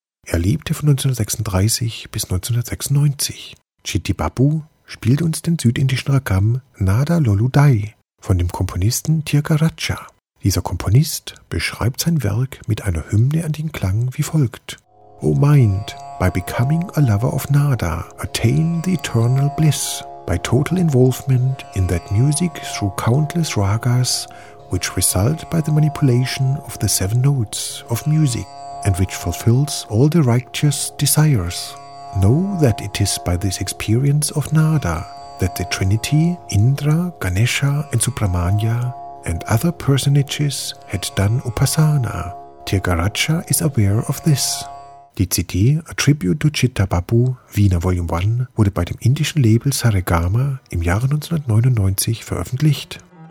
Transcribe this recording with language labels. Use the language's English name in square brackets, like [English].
[German] Er lebte von 1936 bis 1996. Chittibabu spielte uns den südindischen Ragam Nada Loludai von dem Komponisten Tirgaraja. Dieser Komponist beschreibt sein Werk mit einer Hymne an den Klang wie folgt. [English] O mind, by becoming a lover of Nada, attain the eternal bliss, by total involvement in that music through countless ragas, which result by the manipulation of the seven notes of music, and which fulfills all the righteous desires. Know that it is by this experience of Nada that the Trinity, Indra, Ganesha and Subramanya, and other personages had done Upasana. Tirgaraja is aware of this. [German] Die CD A Tribute to Chittibabu, Wiener Volume 1, wurde bei dem indischen Label Saregama im Jahre 1999 veröffentlicht.